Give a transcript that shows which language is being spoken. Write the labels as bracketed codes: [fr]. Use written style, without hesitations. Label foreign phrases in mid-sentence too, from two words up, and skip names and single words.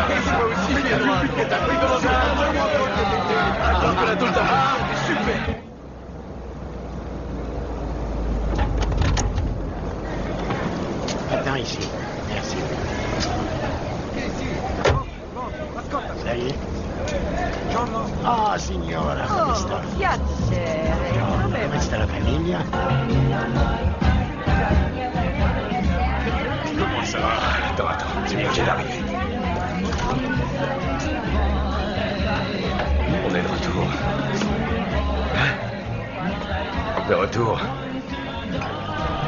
[fr] Moi aussi, j'ai vu que t'as pris dans super. Attends ici. Merci. Ça y est. [it] Ah, signora, come sta? Piacere. Come sta la famiglia? [fr] Comment ça va? Attends, c'est bien qu'il arrive. On est de retour. Hein? De retour.